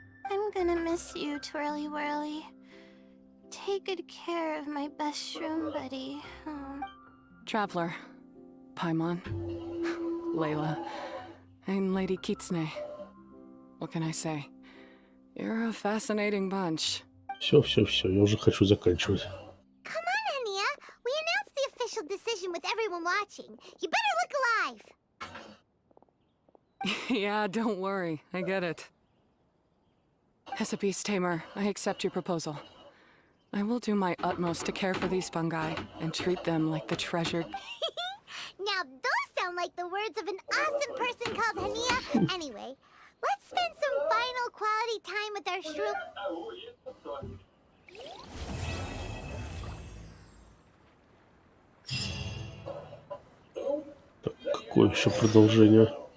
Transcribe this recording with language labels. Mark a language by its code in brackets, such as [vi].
[en] I'm gonna miss you, Twirly Whirly. Take good care of my best shroom buddy. Oh. Traveler, Paimon, Layla, and Lady Kitsune. What can I say? You're a fascinating bunch. [ru] Все, я уже хочу заканчивать. [en] Come on, Hania. We announced the official decision with everyone watching. You better look alive. Yeah, don't worry. I get it. As a beast tamer, I accept your proposal. I will do my utmost to care for these fungi and treat them like the treasured... Now those sound like the words of an awesome person called Hania. Anyway, let's spend some final quality time with our shroom. [ru] Так, какое еще продолжение?